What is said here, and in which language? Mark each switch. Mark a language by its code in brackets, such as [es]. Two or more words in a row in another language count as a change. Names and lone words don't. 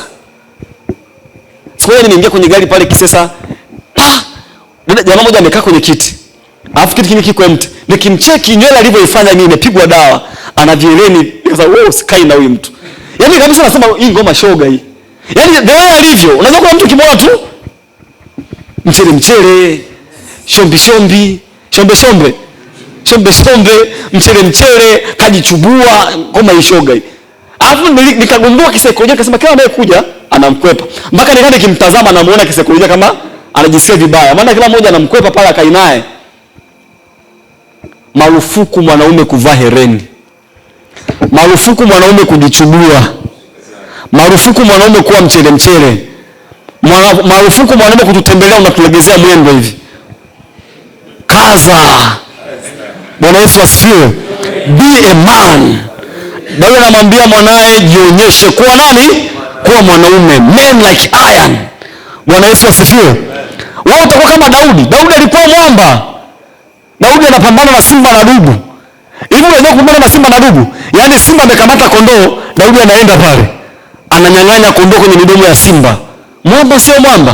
[sw] Siku moja nimeingia kwenye gari pale Kisesa, jamaa mmoja amekaa kwenye kiti. Alafu kiti kile kiko empty. Nikimcheki nywele alivyoifanya mimi imepigwa dawa, ana vieleni, nikasema wewe usikai na huyu mtu. Yaani kabisa nasema hii ngoma shoga hii. Yaani [en] the way [sw] alivyo, unajua kuna mtu kimwona tu mchele, shombe, mchele, kajichubua, ngoma hii shoga hii. Alafu nikagundua kisaikolojia, nikasema kila anayekuja anamkwepa. Mpaka nikaenda nikimtazama namuona kisaikolojia kama anajisikia vibaya. Maana kila mmoja anamkwepa pale akai naye. Marufuku mwanaume kuvaa hereni. Marufuku mwanaume kujichubua. Marufuku mwanaume kuwa mchele. Marufuku mwanaume kututembelea unatulegezea mwendo hivi. Kaza. Bwana Yesu asifiwe. [en] Be a man. [sw] Daudi anamwambia mwanae jionyeshe kuwa nani? Kuwa mwanaume. [en] Men like iron. [sw] Bwana Yesu asifiwe. Wewe utakuwa kama Daudi. Daudi alikuwa mwamba. Daudi anapambana na simba na dubu. Hivi unajua kupambana na simba na dubu? Yaani simba amekamata kondoo, Daudi anaenda pale. Ananyang'anya kondoo kwenye midomo ya simba. Mwamba sio mwamba.